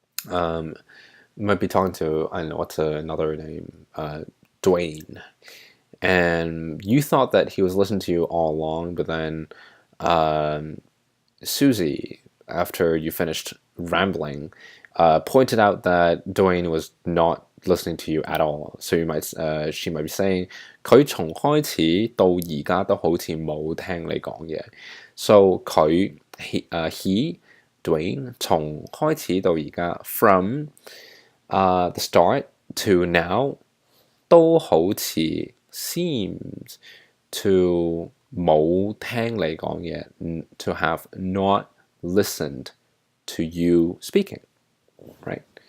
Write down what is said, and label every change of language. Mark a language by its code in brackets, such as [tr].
[en] You might be talking to, I don't know, what's another name? Dwayne. And you thought that he was listening to you all along, but then Susie, after you finished rambling, pointed out that Dwayne was not listening to you at all. So she might be saying [yue] 佢從開始到而家都好似冇聽你講嘢。 [en] So he Dwayne [yue] 從開始到而家 [en] from the start to now [yue] 都好似 [en] seems to [yue] 冇聽你講嘢 [en] to have not listened to you speaking, right?